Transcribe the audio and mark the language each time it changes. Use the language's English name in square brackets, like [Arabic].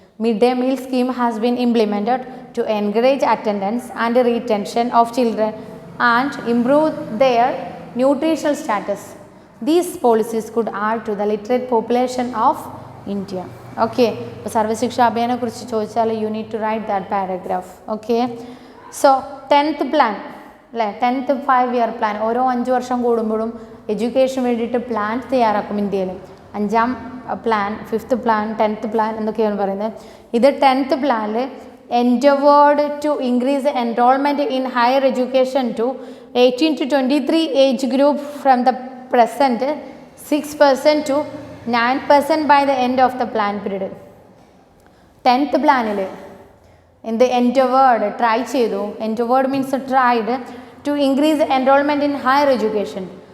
[English] Midday meal scheme has been implemented to encourage attendance and retention of children and improve their nutritional status. These policies could add to the literate population of India. Okay, [Malayalam] അപ്പോൾ സർവശിക്ഷ അഭിയാനെ കുറിച്ച് ചോദിച്ചാൽ [English] you need to write that paragraph. Okay, so 10th plan [Malayalam] അല്ലേ, 10th 5-year plan, ഓരോ 5 വർഷം കൂടുമ്പോഴും എഡ്യൂക്കേഷന് വേണ്ടിയിട്ട് plan തയ്യാറാക്കും ഇന്ത്യയിൽ. 5ാം plan, 5th plan, 10th plan എന്നൊക്കെയാണ് പറയുന്നത്. ഇത് 10th പ്ലാനിൽ [English] endeavored to increase enrollment in higher education to 18 to 23 age group from the present 6% to 9% by the end of the plan period. [Malayalam] 10th പ്ലാനിൽ എന്ത് endeavored ട്രൈ ചെയ്തു. [English] endeavored means tried to increase enrollment in higher education.